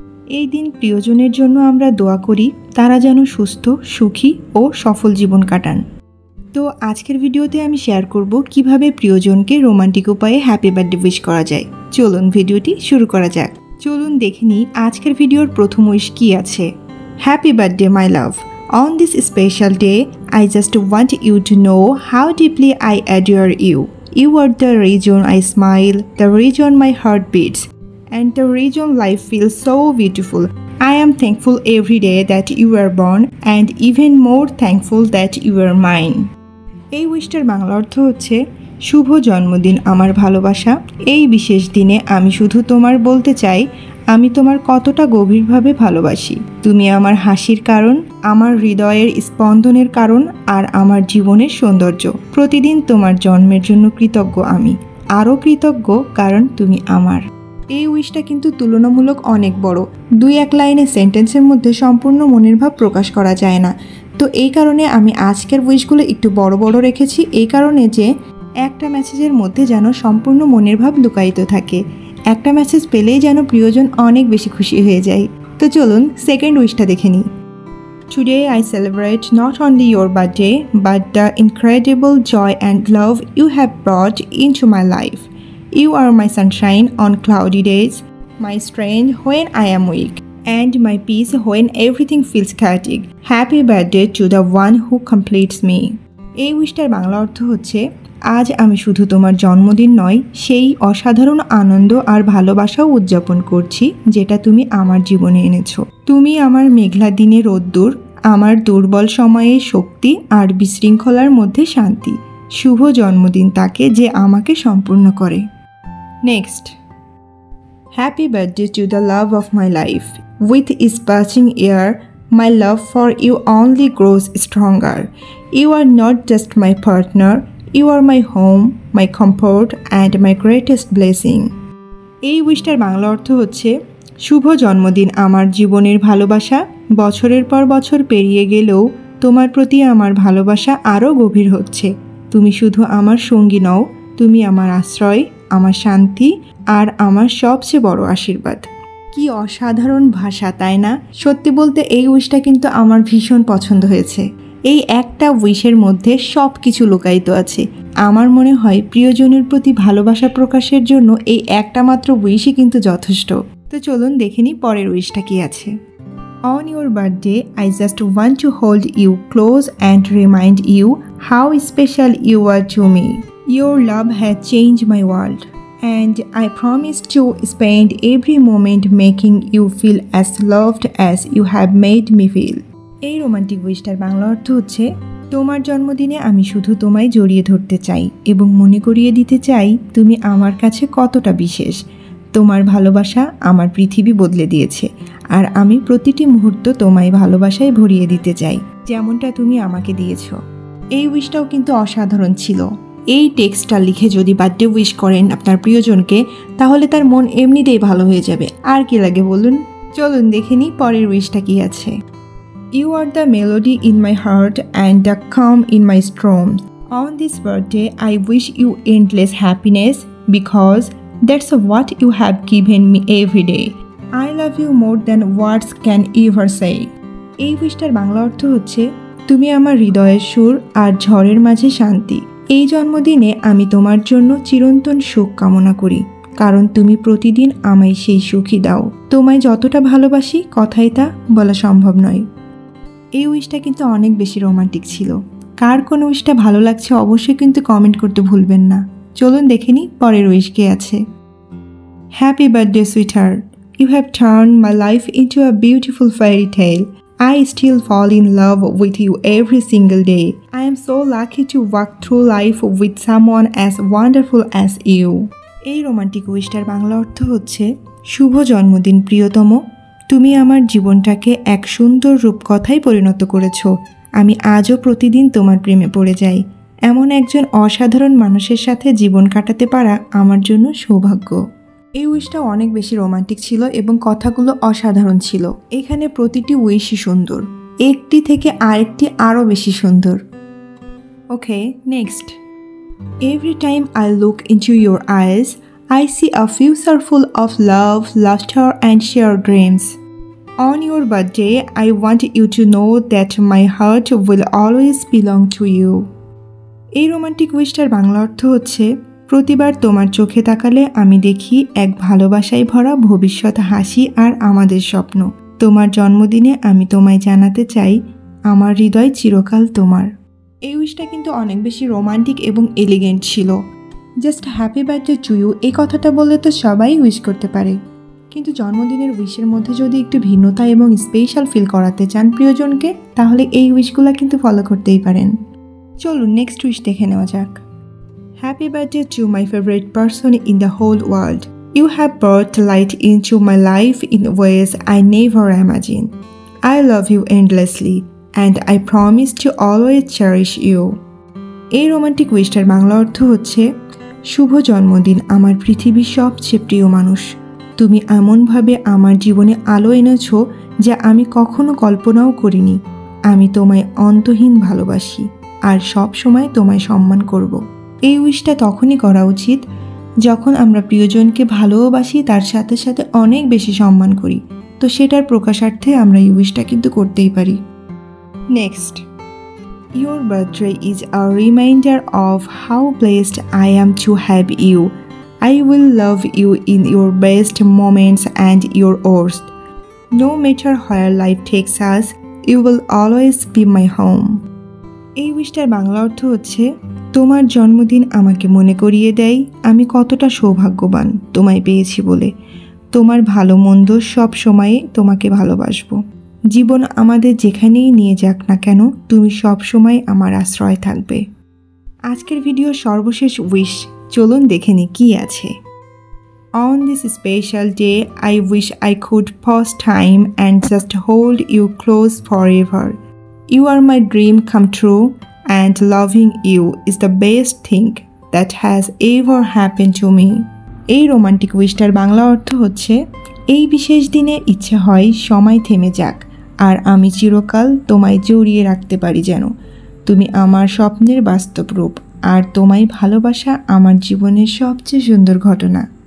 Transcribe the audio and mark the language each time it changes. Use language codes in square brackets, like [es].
[bn] এই দিন প্রিয়জনের জন্য আমরা দোয়া করি, তারা যেন সুস্থ, সুখী ও সফল জীবন কাটান। তো আজকের ভিডিওতে আমি শেয়ার করব কিভাবে প্রিয়জনকে রোমান্টিক উপায়ে হ্যাপি বার্থডে উইশ করা যায়। চলুন ভিডিওটি শুরু করা যাক। চলুন দেখে নিই আজকের ভিডিওর প্রথম উইশ কি আছে। [en] Happy birthday my love. On this special day, I just want you to know how deeply I adore you. You are the reason I smile, the reason my heart beats, and the reason life feels so beautiful. I am thankful every day that you were born, and even more thankful that you are mine. [bn] এই উইশটার বাংলা অর্থ হচ্ছে, শুভ জন্মদিন আমার ভালোবাসা। এই বিশেষ দিনে আমি শুধু তোমার বলতে চাই, আমি তোমার কতটা গভীরভাবে ভালোবাসি। তুমি আমার হাসির কারণ, আমার হৃদয়ের স্পন্দনের কারণ, আর আমার জীবনের সৌন্দর্য। প্রতিদিন তোমার জন্মের জন্য কৃতজ্ঞ আমি, আরও কৃতজ্ঞ কারণ তুমি আমার। এই উইশটা কিন্তু তুলনামূলক অনেক বড়। 2-1 লাইনের সেন্টেন্সের মধ্যে সম্পূর্ণ মনের ভাব প্রকাশ করা যায় না। তো এই কারণে আমি আজকের উইশগুলো একটু বড় বড় রেখেছি, এই কারণে যে একটা মেসেজের মধ্যে যেন সম্পূর্ণ মনের ভাব লুকায়িত থাকে। একটা মেসেজ পেলেই যেন প্রিয়জন অনেক বেশি খুশি হয়ে যায়। তো চলুন সেকেন্ড উইশটা দেখে নিই। [en] Today I celebrate not only your birthday but the incredible joy and love you have brought into my life. You are my sunshine on cloudy days, my strength when I am weak, and my peace when everything feels chaotic. Happy birthday to the one who completes me. [bn] এই উইশটার বাংলা অর্থ হচ্ছে, আজ আমি শুধু তোমার জন্মদিন নয়, সেই অসাধারণ আনন্দ আর ভালোবাসাও উদযাপন করছি যেটা তুমি আমার জীবনে এনেছো। তুমি আমার মেঘলা দিনে রোদ্দুর, আমার দুর্বল সময়ে শক্তি, আর বিশৃঙ্খলার মধ্যে শান্তি। শুভ জন্মদিন তাকে যে আমাকে সম্পূর্ণ করে। Next, [en] Happy birthday to the love of my life. With is passing year, my love for you only grows stronger. You are not just my partner, you are my home, my comfort, and my greatest blessing. [bn] এই উইশটার বাংলা অর্থ হচ্ছে, শুভ জন্মদিন আমার জীবনের ভালোবাসা। বছরের পর বছর পেরিয়ে গেলেও তোমার প্রতি আমার ভালোবাসা আরও গভীর হচ্ছে। তুমি শুধু আমার সঙ্গী নও, তুমি আমার আশ্রয়, আমার শান্তি, আর আমার সবচেয়ে বড় আশীর্বাদ। কি অসাধারণ ভাষা, তাই না? সত্যি বলতে এই উইশটা কিন্তু আমার ভীষণ পছন্দ হয়েছে। এই একটা উইশের মধ্যে সব কিছু লুকায়িত আছে। আমার মনে হয় প্রিয়জনের প্রতি ভালোবাসা প্রকাশের জন্য এই একটা মাত্র উইশই কিন্তু যথেষ্ট। তো চলুন দেখে নিই পরের উইশটা কি আছে। [en] On your birthday, I just want to hold you close and remind you how special you are to me. Your love has changed my world, and I promise to spend every moment making you feel as loved as you have made me feel. [bn] এই romantic উইশটার Bangla অর্থ হচ্ছে, তোমার জন্মদিনে আমি শুধু তোমায় জড়িয়ে ধরতে চাই এবং মনে করিয়ে দিতে চাই তুমি আমার কাছে কতটা বিশেষ। তোমার ভালোবাসা আমার পৃথিবী বদলে দিয়েছে, আর আমি প্রতিটি মুহূর্ত তোমায় ভালোবাসায় ভরিয়ে দিতে চাই, যেমনটা তুমি আমাকে দিয়েছো। এই উইশটাও কিন্তু অসাধারণ ছিল। এই টেক্সটটা লিখে যদি বার্থডে উইশ করেন আপনার প্রিয়জনকে, তাহলে তার মন এমনিতেই ভালো হয়ে যাবে। আর কি লাগে বলুন? চলুন দেখে নিই পরের উইশটা কি আছে। [en] You are the melody in my heart and the calm in my storms. On this birthday, I wish you endless happiness because that's what you have given me every day. I love you more than words can ever say. [bn] এই উইশটার বাংলা অর্থ হচ্ছে, তুমি আমার হৃদয়ের সুর আর ঝড়ের মাঝে শান্তি। এই জন্মদিনে আমি তোমার জন্য চিরন্তন সুখ কামনা করি, কারণ তুমি প্রতিদিন আমায় সেই সুখই দাও। তোমায় যতটা ভালোবাসি, কথায় তা বলা সম্ভব নয়। এই উইশটা কিন্তু অনেক বেশি রোমান্টিক ছিল। কার কোন উইশটা ভালো লাগছে অবশ্যই কিন্তু কমেন্ট করতে ভুলবেন না। চলুন দেখে নিই পরের উইশ কে আছে। [en] Happy birthday sweetheart. You have turned my life into a beautiful fairy tale. I still fall in love with you every single day. I am so lucky to walk through life with someone as wonderful as you. [bn] এই romantic উইশটার Bangla অর্থ হচ্ছে, শুভ জন্মদিন প্রিয়তম। তুমি আমার জীবনটাকে এক সুন্দর রূপকথায় পরিণত করেছো। আমি আজও প্রতিদিন তোমার প্রেমে পড়ে যাই। এমন একজন অসাধারণ মানুষের সাথে জীবন কাটাতে পারা আমার জন্য সৌভাগ্য। এই উইশটা অনেক বেশি রোমান্টিক ছিল এবং কথাগুলো অসাধারণ ছিল। এখানে প্রতিটি উইশই সুন্দর, একটি থেকে আরেকটি আরও বেশি সুন্দর। ওকে, next. [en] Every time I look into your eyes, I see a future full of love, laughter and shared dreams. On your birthday, I want you to know that my heart will always belong to you. [bn] এই romantic উইশটার Bangla অর্থ হচ্ছে, প্রতিবার তোমার চোখে তাকালে আমি দেখি এক ভালোবাসায় ভরা ভবিষ্যৎ হাসি আর আমাদের স্বপ্ন। তোমার জন্মদিনে আমি তোমায় জানাতে চাই আমার হৃদয় চিরকাল তোমার। এই উইশটা কিন্তু অনেক বেশি রোমান্টিক এবং এলিগেন্ট ছিল। [en] just happy birthday to you [bn] এই কথাটা বললে তো সবাই উইশ করতে পারে, কিন্তু জন্মদিনের উইশের মধ্যে যদি একটু ভিন্নতা এবং স্পেশাল ফিল করাতে চান প্রিয়জনকে, তাহলে এই উইশগুলো কিন্তু ফলো করতেই পারেন। চলুন নেক্সট উইশ দেখে নেওয়া যাক। [en] Happy birthday to my favourite person in the whole world. You have brought light into my life in ways I never imagined. I love you endlessly and I promise to always cherish you. [bn] এই romantic উইশটার Bangla অর্থ হচ্ছে, শুভ জন্মদিন আমার পৃথিবীর সবচেয়ে প্রিয় মানুষ। তুমি এমনভাবে আমার জীবনে আলো এনেছো যা আমি কখনো কল্পনাও করিনি। আমি তোমায় অন্তহীন ভালোবাসি আর সব সময় তোমায় সম্মান করব। এই উইশটা তখনই করা উচিত যখন আমরা প্রিয়জনকে ভালোবাসি, তার সাথে সাথে অনেক বেশি সম্মান করি। তো সেটার প্রকাশার্থে আমরা এই উইশটা কিন্তু করতেই পারি। Next. [en] Your birthday is a reminder of how blessed I am to have you. I will love you in your best moments and your worst. No matter where life takes us, you will always be my home. [bn] এই উইশটার বাংলা অর্থ হচ্ছে, তোমার জন্মদিন আমাকে মনে করিয়ে দেয় আমি কতটা সৌভাগ্যবান তোমায় পেয়েছি বলে। তোমার ভালো মন্দ সব সময়ে তোমাকে ভালোবাসবো। জীবন আমাদের যেখানেই নিয়ে যাক না কেন, তুমি সব সময় আমার আশ্রয় থাকবে। আজকের ভিডিওর সর্বশেষ উইশ, চলুন দেখে নিই কী আছে। [en] On this special day, I wish I could pause time and just hold you close forever. You are my dream come true, and loving you is the best thing that has ever happened to me. [bn] এই romantic উইশটার Bangla অর্থ হচ্ছে, এই বিশেষ দিনে ইচ্ছে হয় সময় থেমে যাক আর আমি চিরকাল তোমায় জড়িয়ে রাখতে পারি, যেন তুমি আমার স্বপ্নের বাস্তব রূপ, আর তোমায় ভালোবাসা আমার জীবনের সবচেয়ে সুন্দর ঘটনা।